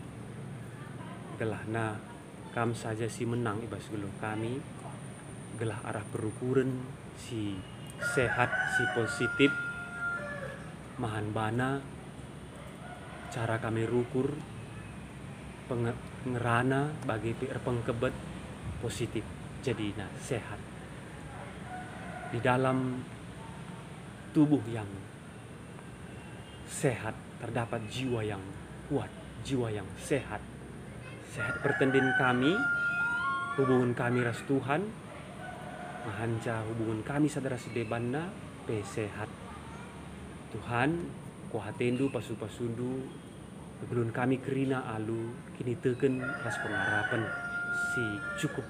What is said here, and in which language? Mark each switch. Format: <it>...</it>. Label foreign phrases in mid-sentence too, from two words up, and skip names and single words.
<btx>Gelah na kam saja si menang ibas geluh kami. Gelah arah perukuran si sehat si positif. Mahan bana cara kami rukur pengerana bagi pengkebet positif jadi nah sehat.</btx> <id>Di dalam tubuh yang sehat terdapat jiwa yang kuat, jiwa yang sehat.</id> <btx>Sehat pertendin kami, hubungan kami ras Tuhan, mahanca hubungan kami sadara sedebanna, sehat. Tuhan, kuhatendu pasu-pasundu, kegelun kami kerina alu, kini teken ras pengarapan si cukup.</btx>